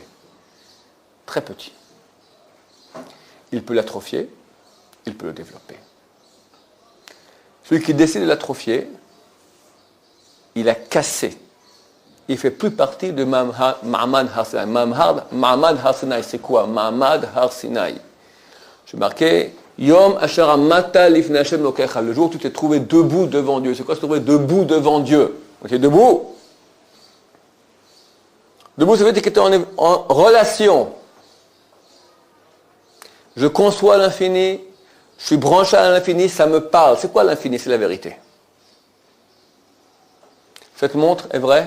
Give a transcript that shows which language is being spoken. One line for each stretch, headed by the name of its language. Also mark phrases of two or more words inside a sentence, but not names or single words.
French: Très petit. Il peut l'atrophier, il peut le développer. Celui qui décide de l'atrophier, il a cassé. Il ne fait plus partie de Ma'amad Har Sinai. Ma'amad Har Sinai, c'est quoi? Ma'amad Har Sinai. Je marquais
Hebrew: יום אשר עמדת לפני השם אלוקיך.
French: Le jour où tu t'es trouvé debout devant Dieu. C'est quoi se trouver debout devant Dieu? Ok, debout. Debout, ça veut dire que tu es en relation. Je conçois l'infini, je suis branché à l'infini, ça me parle. C'est quoi l'infini? C'est la vérité. Cette montre est vraie?